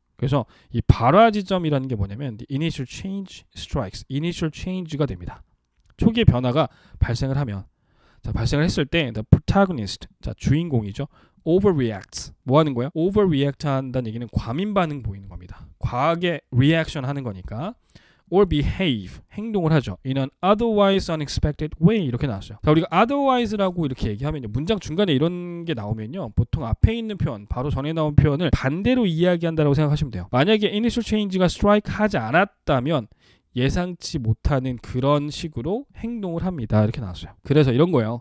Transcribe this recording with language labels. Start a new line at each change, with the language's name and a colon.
Korean: 그래서 이 발화 지점이라는 게 뭐냐면
English: the initial change strikes,
Korean: initial change가 됩니다. 초기의 변화가 발생을 하면, 자, 발생을 했을 때
English: the protagonist,
Korean: 자, 주인공이죠. overreacts. 뭐 하는 거야? overreact 한다는 얘기는 과민 반응 보이는 겁니다. 과하게 reaction 하는 거니까.
English: or behave,
Korean: 행동을 하죠.
English: in an otherwise unexpected way
Korean: 이렇게 나왔어요. 자, 우리가 otherwise라고 이렇게 얘기하면요. 문장 중간에 이런 게 나오면요. 보통 앞에 있는 표현, 바로 전에 나온 표현을 반대로 이야기한다고 생각하시면 돼요. 만약에 initial change가 strike 하지 않았다면 예상치 못하는 그런 식으로 행동을 합니다. 이렇게 나왔어요. 그래서 이런 거예요.